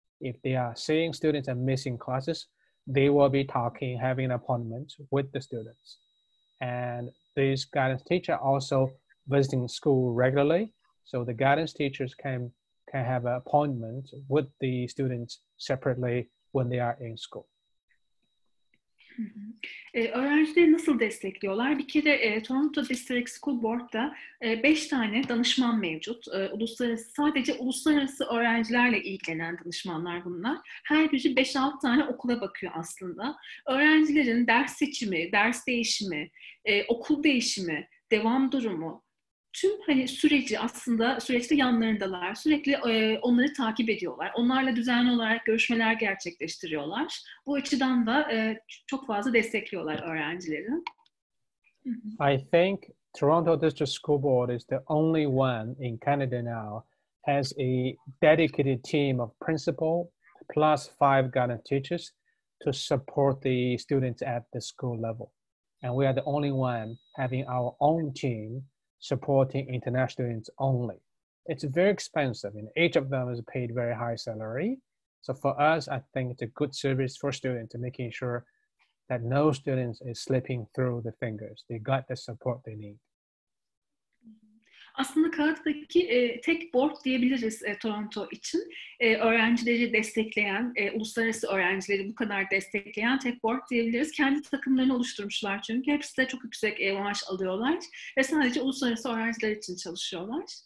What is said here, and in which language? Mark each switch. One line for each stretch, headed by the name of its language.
English: If they are seeing students are missing classes, they will be talking, having an appointment with the students. And these guidance teachers also visiting school regularly. So the guidance teachers can have an appointment with the students separately when they are in school.
Turkish: Öğrencileri nasıl destekliyorlar? Bir kere Toronto District School Board'da 5 tane danışman mevcut. Sadece uluslararası öğrencilerle ilgilenen danışmanlar bunlar. Her biri 5-6 tane okula bakıyor aslında. Öğrencilerin ders seçimi, ders değişimi, okul değişimi, devam durumu, tüm süreçte yanlarındalar. Sürekli onları takip ediyorlar. Onlarla düzenli olarak görüşmeler gerçekleştiriyorlar. Bu açıdan da çok fazla destekliyorlar öğrencileri.
English: I think Toronto District School Board is the only one in Canada now has a dedicated team of principal plus 5 guidance teachers to support the students at the school level. And we are the only one having our own team supporting international students only. It's very expensive, and each of them is paid very high salary. So for us, I think it's a good service for students to making sure that no students is slipping through the fingers. They got the support they need.
Turkish: Aslında Kanada'daki tek board diyebiliriz Toronto için. Öğrencileri destekleyen, uluslararası öğrencileri bu kadar destekleyen tek board diyebiliriz. Kendi takımlarını oluşturmuşlar çünkü. Hepsi de çok yüksek maaş alıyorlar ve sadece uluslararası öğrenciler için çalışıyorlar.